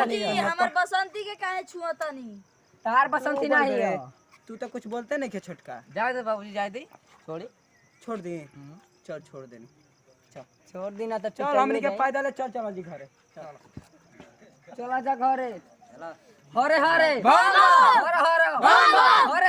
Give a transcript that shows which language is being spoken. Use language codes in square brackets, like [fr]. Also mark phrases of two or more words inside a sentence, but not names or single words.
[bho] मिलनी जी, है। हमर बसंती के काहे छुअतनी? तार बसंती नहीं है। तू तो कुछ बोलते नहीं के छोटका। जाए दे बाबूजी जाए दे। छोड़ी छोड़ दे। चल छोड़ दे। चल छोड़ दी ना तो चल हमनी के पैदल चल चल जी घरे। चला जा घरे। हरे हरे हरे हरे हरे हरे